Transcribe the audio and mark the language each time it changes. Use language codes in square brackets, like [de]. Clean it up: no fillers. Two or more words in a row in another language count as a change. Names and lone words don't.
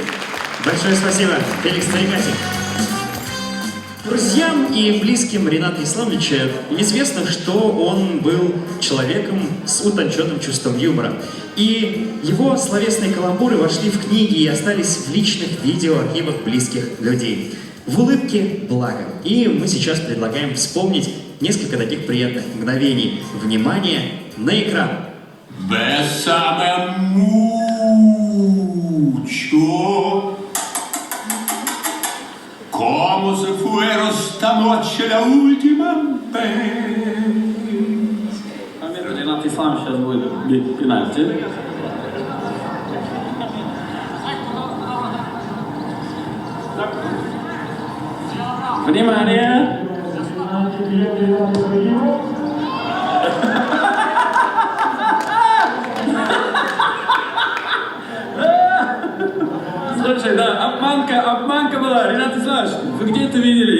[ru] Большое спасибо, Феликс Тарикасик. Друзьям и близким Рената Исламовича известно, что он был человеком с утонченным чувством юмора. И его словесные каламбуры вошли в книги и остались в личных видеоархивах близких людей. В улыбке благо. И мы сейчас предлагаем вспомнить несколько таких приятных мгновений. Внимание на экран. [es] Bésame mucho, como si fuera esta noche la última vez. [ru] Ренат Исламович сейчас будет бить пенальти. Внимание! Слушай, да, обманка была, Ренат Исламович, вы где это видели?